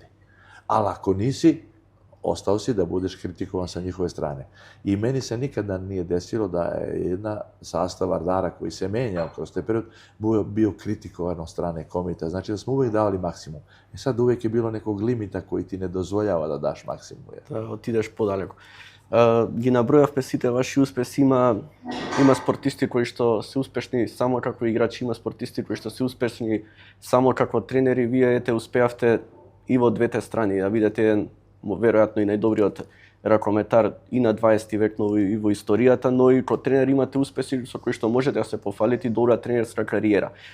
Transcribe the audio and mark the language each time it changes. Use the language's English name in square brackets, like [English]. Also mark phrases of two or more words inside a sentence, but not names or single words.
[Serbian] Ali ako nisi, ostao si da budeš kritikovan sa njihove strane. I meni se nikada nije desilo da je jedna sastav Vardara koji se menjao kroz taj period bio kritikovan od strane komita. Znači da smo uvijek davali maksimum. I sad uvijek je bilo nekog limita koji ti ne dozvoljava da daš maksimum. [Macedonian] Да отидеш подалеку. Ги набројавме сите ваши успеси, има спортисти кои што се успешни само како играчи, има спортисти кои што се успешни само како тренери. Вие успеавте и во двете страни, да бидете веројатно и најдобриот ракометар и на 20 век, но и во историјата, но и како тренер имате успеси со кои што можете да се пофалите и добра тренерска кариера.